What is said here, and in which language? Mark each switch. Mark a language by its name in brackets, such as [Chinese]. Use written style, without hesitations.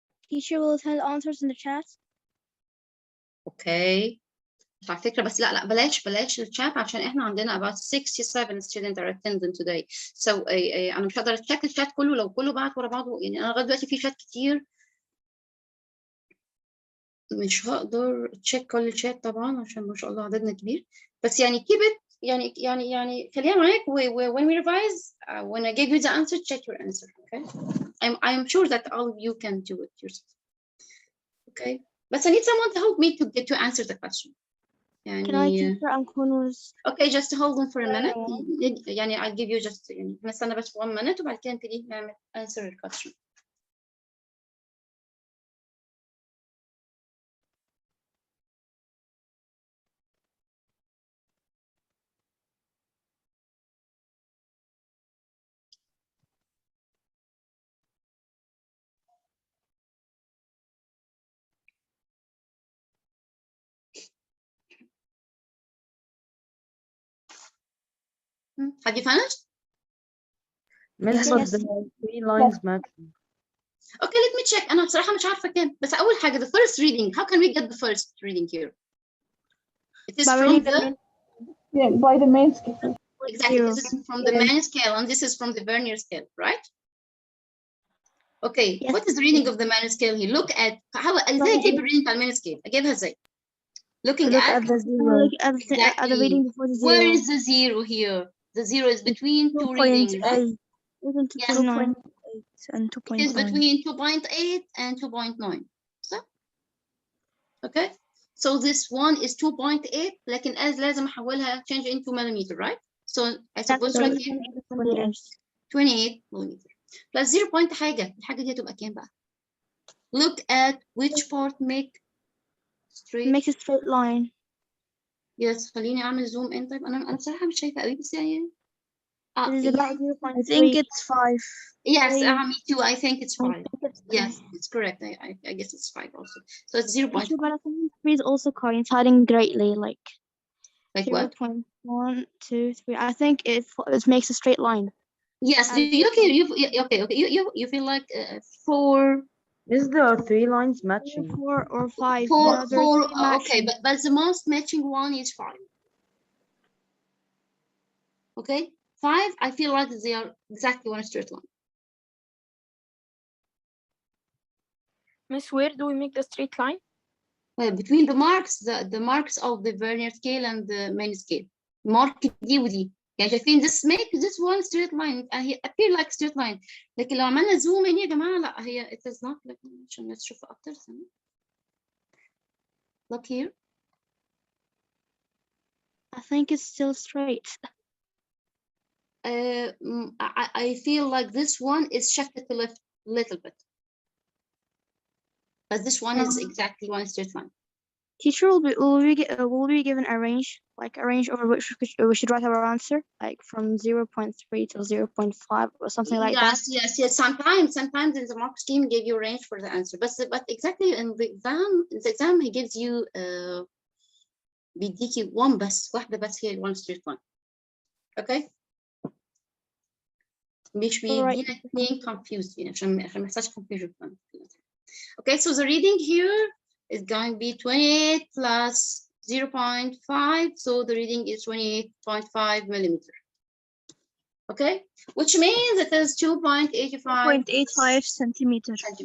[English] Teacher will tell answers in the chat. Okay. [Arabic] على فكرة بس لا بلاش الشات عشان احنا عندنا [English] about 67 students are attending today. [Arabic] So انا مش هقدر اتشيك الشات كله لو كله بعت ورا بعضه، يعني انا لغاية دلوقتي في شات كتير مش هقدر اتشيك كل الشات طبعا عشان ما شاء الله عددنا كبير، بس يعني [English] keep it [Arabic] يعني خليها معاك [English] when we revise when I give you the answer check your answer. Okay, I'm sure that all of you can do it yourself. Okay, but I need someone to help me to answer the question. Can I teacher Ankonos? Okay, just hold on for a minute. يعني I'll give you just [Arabic] يعني نستنى بس [English] 1 minute [Arabic] وبعد كده نبتدي نعمل [English] answer the question. Have you finished? Miss, but the 3 lines matching. Okay, let me check. [Arabic] أنا بصراحة مش عارفة كام، بس أول حاجة [English] the first reading. How can we get the first reading here? It is from the by the main scale. exactly. This is from the main scale, and this is from the vernier scale, right? Okay. Yes. What is the reading of the main scale here? Look at how [Arabic] ازاي اجيب الريدنج بتاع المين scale. اجيبها ازاي? Looking [English] Look at at the zero. Look at the reading before the zero. Where is the zero here? The zero is between two readings, right? Isn't Yes. 2.8 and It is 2.9. between 2.8 and 2.9. So, okay. So this one is 2.8 لكن as [Arabic] لازم احولها [English] change into millimeter, right? So I suppose That's right here 28 millimeter plus 0 point حاجة. [Arabic] الحاجة دي هتبقى كام بقى؟ [English] Look at which part make straight. Makes a straight line. Yes, [Arabic] خليني اعمل [English] zoom in. [Arabic] طيب انا بصراحة مش شايفة قوي بس يعني [English] It is about 0.3. I think it's 5. yes, Three. me too. I think it's 5. I think it's Yes, it's correct. I guess it's 5 also. So it's 0 point. But I think 3 is also coinciding greatly, like Like 0.1, what? 2, 3. I think it makes a straight line. Yes. You feel like 4. Is there are 3 lines matching? 4 or 5. Four. No, there are 4. three Okay, matching. but the most matching one is 5. Okay, 5. I feel like they are exactly one straight line. Miss, where do we make the straight line? Well, between the marks, the marks of the vernier scale and the main scale. [Arabic] Mark دي ودي. يعني شايفين [English] this make this one straight line. هي appear like straight line. [Arabic] لكن لو عملنا zoom in يا جماعة لا هي [English] it is not like [Arabic] عشان نشوف أكتر. [English] Look here. I think it's still straight. I feel like this one is shifted to left a little bit. But this one is exactly one straight line. Teacher, will we given a range, like a range over which we should write our answer, like from 0.3 to 0.5 or something like that? Yes. Sometimes in the mark scheme give you a range for the answer, but exactly in the exam he gives you [Arabic] بيديكي واحدة بس هي [English] one straight line. Okay. [Arabic] مش بيدينا اتنين confused يعني عشان ما يحصلش confusion. [English] Okay, so the reading here is going to be 28 plus 0.5, so the reading is 28.5 millimeter. Okay, which means it is 2.85 centimeter.